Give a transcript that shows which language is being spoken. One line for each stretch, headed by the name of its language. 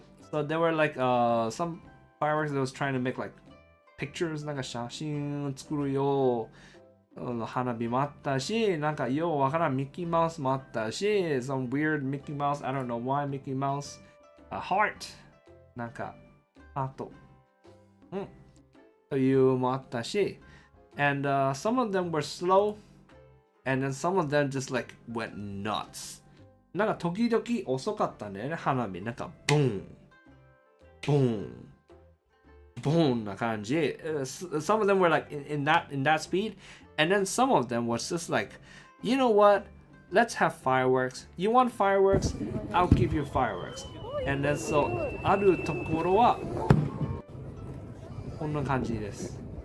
English: So there were like some fireworks that was trying to make like pictures,
Japanese: なんか写真を作るよ花火もあったし、なんかようわからんミッキーマウスもあったし、
English: some weird Mickey Mouse, I don't know why Mickey Mouse, a heart,
Japanese: なんかハート、というもあったし、
English: and some of them were slow, and then some of them just like went nuts.
Japanese: なんか時々遅かったんだよね、花火。なんかボン、ボン、ボンな感じ。
English: Some of them were like in that speed, and then some of them was just like, you know what? Let's have fireworks. You want fireworks? I'll give you fireworks. And then so
Japanese: あるところはこんな感じです。